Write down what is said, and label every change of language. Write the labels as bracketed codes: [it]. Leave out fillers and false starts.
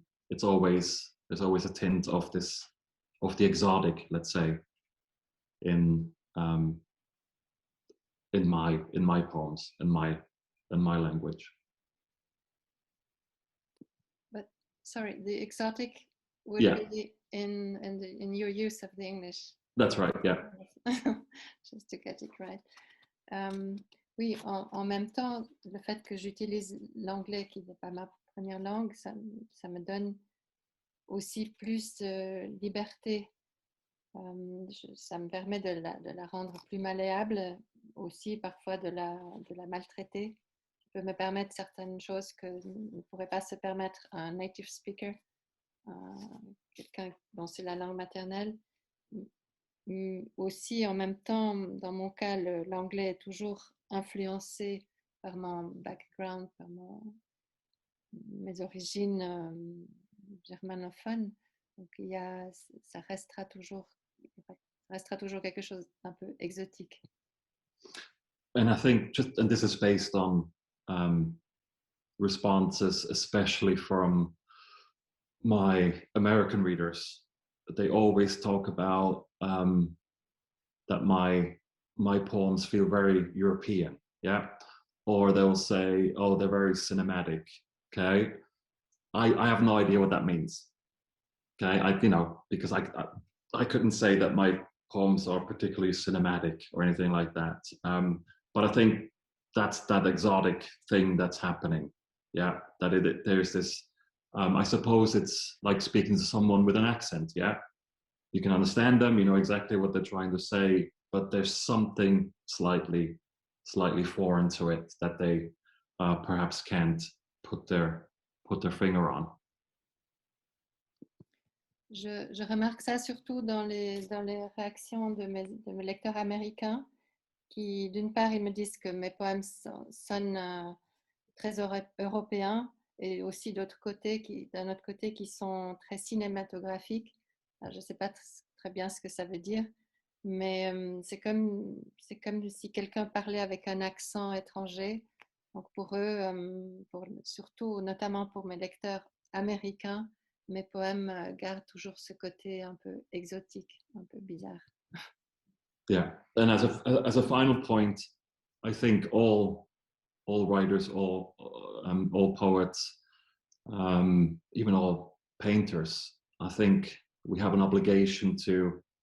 [en] There's always a tint of the exotic, let's say, in my poems, in my language. But sorry, the exotic would be in your use of the English. That's right. Yeah. Just to get it right. [fr] Oui, en même temps, le fait que j'utilise l'anglais, qui n'est pas ma première langue, ça me donne aussi plus de liberté. Ça me permet de la rendre plus malléable, aussi parfois de la maltraiter. Ça peut me permettre certaines choses que ne pourrait pas se permettre un [en] native speaker, [fr] quelqu'un dont c'est la langue maternelle. Aussi, en même temps, dans mon cas, l'anglais est toujours influencé par mon background, par mes origines germanophones. Donc, ça restera toujours quelque chose d'un peu exotique. [en] And I think and this is based on responses, especially from my American readers. They always talk about that my poems feel very European, yeah, or they'll say, oh, they're very cinematic. Okay, I have no idea what that means. Okay, because I couldn't say that my poems are particularly cinematic or anything like that. But I think that's that exotic thing that's happening. Yeah, there's this. I suppose it's like speaking to someone with an accent. Yeah, you can understand them, you know exactly what they're trying to say, but there's something slightly foreign to it that they perhaps can't put their finger on. [fr] Je remarque ça surtout dans les réactions de mes lecteurs américains qui, d'une part, ils me disent que mes poèmes sonnent très européens, et aussi d'un autre côté, qui sont très cinématographiques. Alors, je ne sais pas très bien ce que ça veut dire, mais c'est comme si quelqu'un parlait avec un accent étranger. Donc pour eux, surtout, notamment pour mes lecteurs américains, mes poèmes gardent toujours ce côté un peu exotique, un peu bizarre. [en] Yeah, and as a final point, I think all writers, all poets, even all painters, I think we have an obligation to